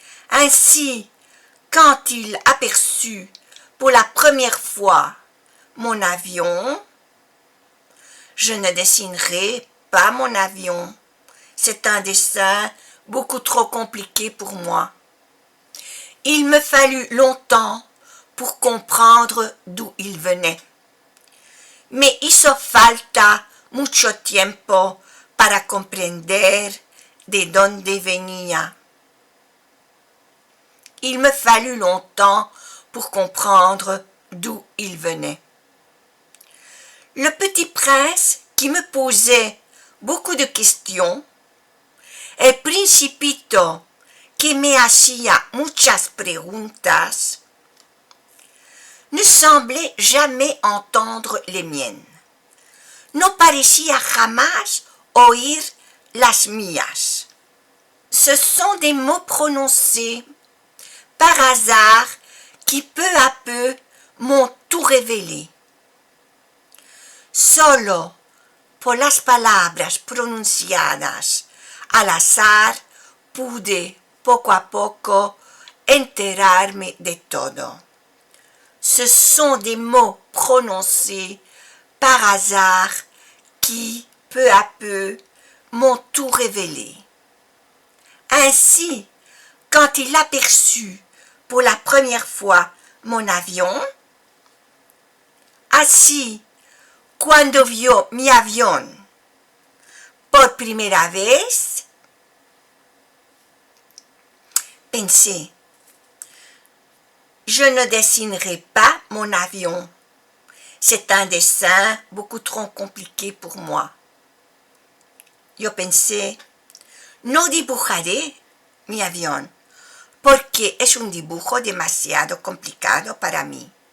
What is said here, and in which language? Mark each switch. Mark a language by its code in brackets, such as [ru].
[fr] Ainsi, quand il aperçut pour la première fois mon avion, je ne dessinerai pas mon avion. C'est un dessin beaucoup trop compliqué pour moi. Il me fallut longtemps pour comprendre d'où il venait. [es] Me hizo falta mucho tiempo para comprender de dónde venía. [fr] Il me fallut longtemps pour comprendre d'où il venait. Le petit prince, qui me posait beaucoup de questions, [es] El principito, que me hacía muchas preguntas, [fr] ne semblait jamais entendre les miennes. [es] No parecía jamás oír las mías. [fr] Ce sont des mots prononcés par hasard qui peu à peu m'ont tout révélé. [es] Solo por las palabras pronunciadas al azar pude poco a poco enterarme de todo. [fr] Ce sont des mots prononcés par hasard qui, peu à peu, m'ont tout révélé. Ainsi, quand il aperçut pour la première fois mon avion, [es] así, cuando vio mi avión por primera vez, pensé, [fr] je ne dessinerai pas mon avion. C'est un dessin beaucoup trop compliqué pour moi. [es] Yo pensé, no dibujaré mi avión, porque es un dibujo demasiado complicado para mí.